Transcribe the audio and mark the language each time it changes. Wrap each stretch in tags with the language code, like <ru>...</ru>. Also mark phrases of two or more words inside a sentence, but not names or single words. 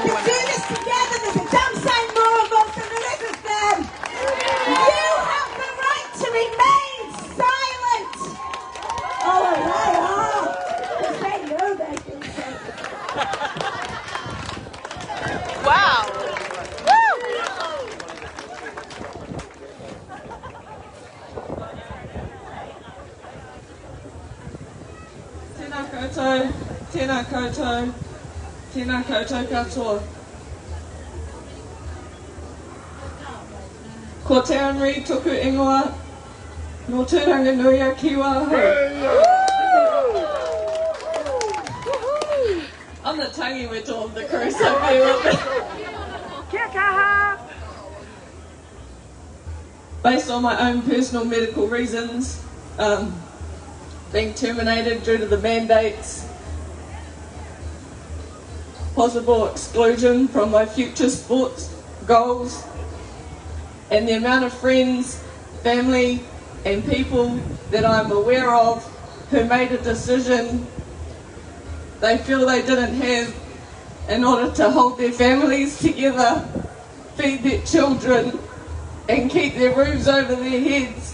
<en>women. We can do this together. There's a damn sight more of us than there is of them. You have the right to remain silent. Oh, they are. Because they know they can say it. Wow.</en> <mi>Tēnā koutou, tēnā koutou, tēnā koutou katoa. Ko te anri tuku ingoa, no tūranga nui a kiwa hou.</mi> <en>I'm the</en> <mi>tangi weto</mi> <en>of the crew, so bear with me.</en> <mi>Kia kaha!</mi> <en>Based on my own personal medical reasons, being terminated due to the mandates, possible exclusion from my future sports goals, and the amount of friends, family and people that I'm aware of who made a decision they feel they didn't have in order to hold their families together, feed their children and keep their roofs over their heads.</en>